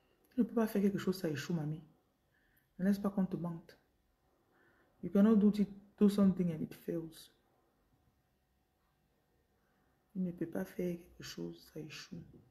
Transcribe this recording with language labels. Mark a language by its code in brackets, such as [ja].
[fr] Tu ne peux pas faire quelque chose, ça échoue, mamie. Ne laisse pas qu'on te mente. [en] You cannot do something and it fails. [fr] Tu ne peux pas faire quelque chose, ça échoue.